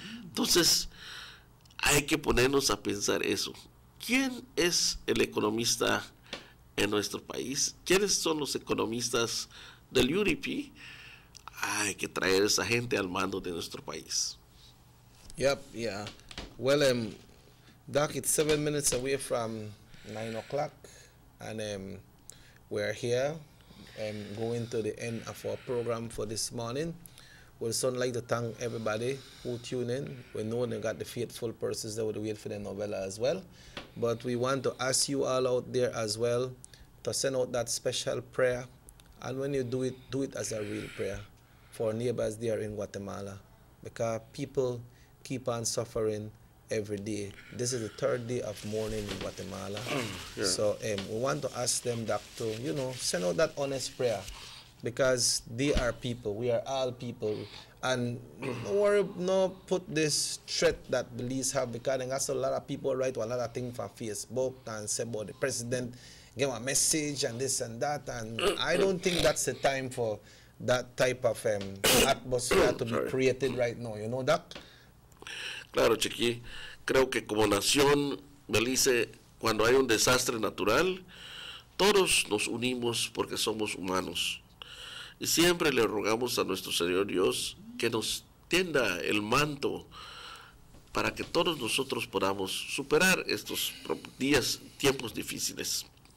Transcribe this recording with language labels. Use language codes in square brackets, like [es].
[es] Entonces, hay que ponernos a pensar eso. ¿Quién es el economista en nuestro país? ¿Quiénes son los economistas del UDP? Hay que traer a esa gente al mando de nuestro país. [en] Yep, yeah. Well, Doc, it's 7 minutes away from 9 o'clock, and we're here going to the end of our program for this morning. We'd so like to thank everybody who tuned in. We know they got the faithful persons that would wait for the novella as well. But we want to ask you all out there as well to send out that special prayer. And when you do it as a real prayer for neighbors there in Guatemala, because people keep on suffering every day. This is the 3rd day of mourning in Guatemala. Yeah. So we want to ask them that to, send out that honest prayer, because they are people. We are all people. And don't worry, no put this threat that Belize have, because I got a lot of people write a lot of things from Facebook and say about the president, give a message and this and that. And I don't think that's the time for that type of atmosphere to be created right now. You know that? [es] Claro, Chiqui. Creo que como nación, Belice, cuando hay un desastre natural, todos nos unimos porque somos humanos. Y siempre le rogamos a nuestro Señor Dios que nos tienda el manto para que todos nosotros podamos superar estos tiempos difíciles.